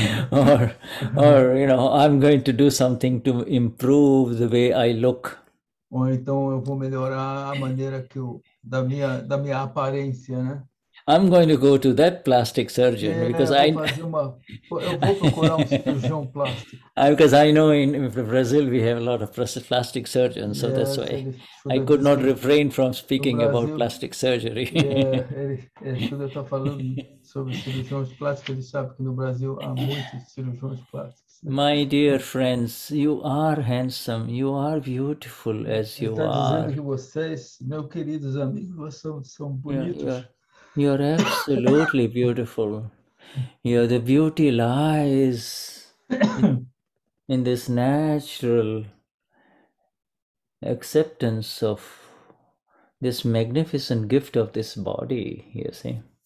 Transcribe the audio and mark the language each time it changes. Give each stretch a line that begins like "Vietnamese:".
English: or I'm going to do something to improve the way I look.
Portuguese: Ou então eu vou melhorar a maneira da minha aparência, né?
English: I'm going to go to that plastic surgeon because
Portuguese: eu vou procurar cirurgião plástico.
English: Because I know in Brazil we have a lot of plastic surgeons, so that's why I could not refrain from speaking about plastic surgery.
Portuguese: Shuddha está falando sobre cirurgiões plásticos, ele sabe que no Brasil há muitos cirurgiões plásticos.
English: My dear friends, you are handsome, you are beautiful as you are.
Portuguese: Está dizendo que vocês, meus queridos amigos, são bonitos.
English: You're absolutely beautiful. The beauty lies in this natural acceptance of this magnificent gift of this body, you see.